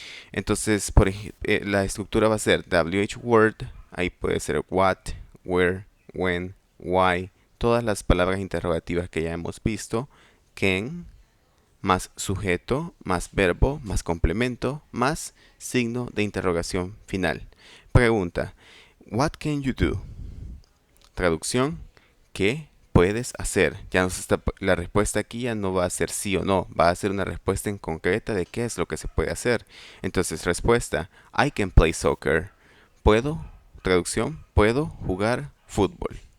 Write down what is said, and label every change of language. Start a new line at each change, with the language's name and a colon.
Spanish: Entonces, la estructura va a ser WH word, ahí puede ser what, where, when, why, todas las palabras interrogativas que ya hemos visto, can, más sujeto, más verbo, más complemento, más signo de interrogación final. Pregunta,
English: what can you do?
Spanish: Traducción, ¿qué puedes hacer? La respuesta aquí ya no va a ser sí o no, va a ser una respuesta en concreta de qué es lo que se puede hacer. Entonces, respuesta,
English: I can play soccer.
Spanish: ¿Puedo? Traducción, ¿puedo jugar fútbol?